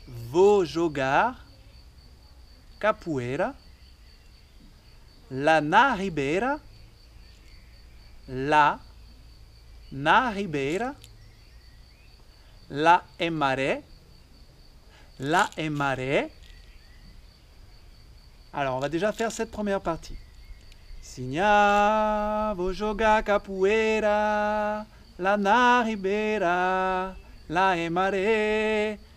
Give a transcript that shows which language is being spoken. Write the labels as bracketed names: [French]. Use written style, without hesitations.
[Portuguese] Vou jogar capoeira lá na ribeira, lá na ribeira, lá é maré, lá é maré. [French] Alors, on va déjà faire cette première partie. [Portuguese] Signa, vou jogar capoeira, lá na ribeira, lá é maré.